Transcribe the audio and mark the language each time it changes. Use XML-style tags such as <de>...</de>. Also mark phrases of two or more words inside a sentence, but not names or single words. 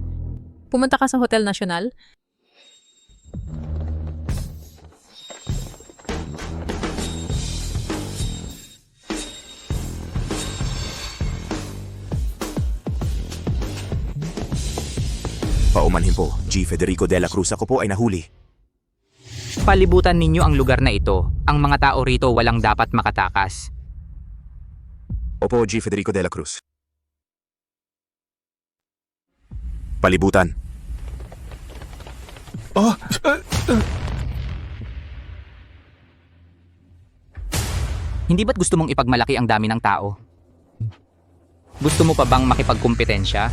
<tl>Pumunta ka sa Hotel National. Paumanhin po, G. Federico de la Cruz, ako po ay nahuli. Palibutan ninyo ang lugar na ito. Ang mga tao rito walang dapat makatakas. Opo, G. Federico de la Cruz. Palibutan. Hindi ba't gusto mong ipagmalaki ang dami ng tao? Gusto mo pa bang makipagkumpetensya?</tl>